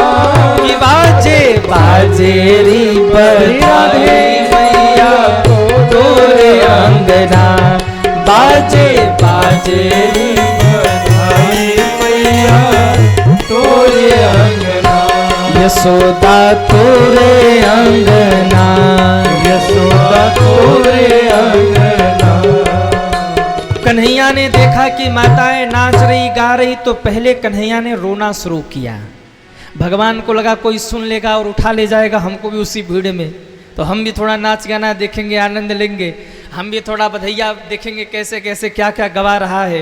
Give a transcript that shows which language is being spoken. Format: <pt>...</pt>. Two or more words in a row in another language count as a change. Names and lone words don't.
<hi>कि बाजे बाजे री बधाई मैया तोरे अंगना, बाजे बाजे री बधाई मैया तोरे अंगना, यशोदा तोरे अंगना, यशोदा तोरे अंगना। कन्हैया ने देखा कि माताएं नाच रही गा रही, तो पहले कन्हैया ने रोना शुरू किया। भगवान को लगा कोई सुन लेगा और उठा ले जाएगा हमको भी उसी भीड़ में, तो हम भी थोड़ा नाच गाना देखेंगे, आनंद लेंगे, हम भी थोड़ा बधैया देखेंगे कैसे कैसे क्या क्या गवा रहा है।</hi>